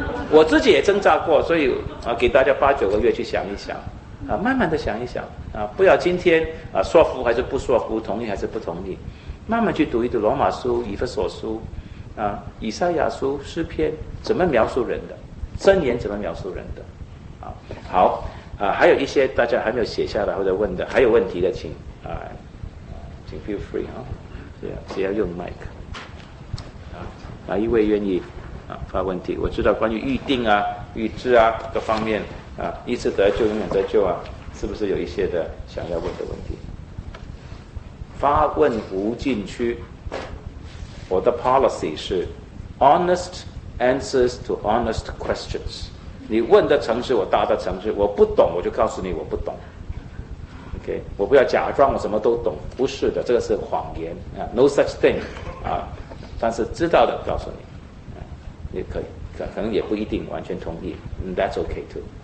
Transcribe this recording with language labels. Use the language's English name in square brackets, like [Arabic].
[Chinese] 我自己也挣扎过，所以给大家8-9个月去想一想慢慢的想一想不要今天说服还是不说服，同意还是不同意，慢慢去读一读罗马书、以弗所书以赛亚书、诗篇怎么描述人的，箴言怎么描述人的好还有一些大家还没有写下来或者问的，还有问题的请 [English] feel free [Chinese] 只要用 mic 哪一位愿意发问题？我知道关于预定啊、预知啊各方面一次得救永远得救啊，是不是有一些的想要问的问题？发问无禁区，我的 policy 是 [English] honest answers to honest questions。 [Chinese] 你问的诚实，我答的诚实。我不懂，我就告诉你我不懂。 OK， 我不要假装我什么都懂，不是的，这个是谎言啊 ， [English] no such thing [Chinese] 但是知道的告诉你。也可以，可能也不一定完全同意 ， [English] That's okay too。